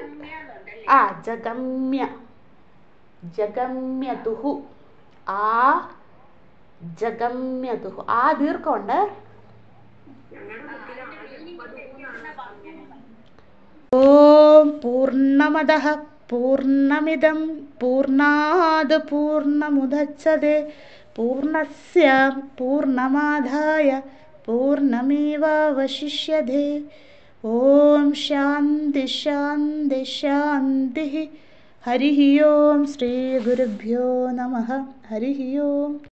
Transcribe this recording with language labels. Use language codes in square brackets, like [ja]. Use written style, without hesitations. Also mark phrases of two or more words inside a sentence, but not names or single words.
[sa] ജഗമ്യതുഹു ജഗമ്യതുഹു. [ml] ആ ദീർഘമുണ്ട്. [sa] ഓം പൂർണ്ണമദഃ പൂർണ്ണമിദം പൂർണ്ണാത് പൂർണ്ണമുദച്യതേ പൂർണ്ണസ്യ പൂർണ്ണമാദായ പൂർണ്ണമേവാവശിഷ്യത്തെ. ഓം ശാന്തി ശാന്തി ശാന്തി. ഹരി ഓം. ശ്രീ ഗുരുഭ്യോ നമഃ. ഹരി ഓം.